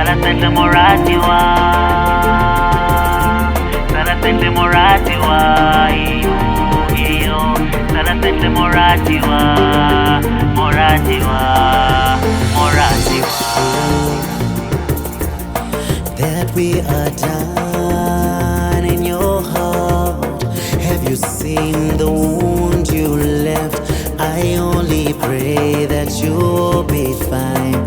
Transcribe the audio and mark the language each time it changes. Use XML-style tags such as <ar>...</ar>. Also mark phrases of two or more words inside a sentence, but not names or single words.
<tn>Sentle Moratiwa, Sala Sentle Moratiwa, iyo, Sala Sentle Moratiwa, Moratiwa.</tn> <en>That we are done in your heart. Have you seen the wound you left? I only pray that you'll be fine.</en>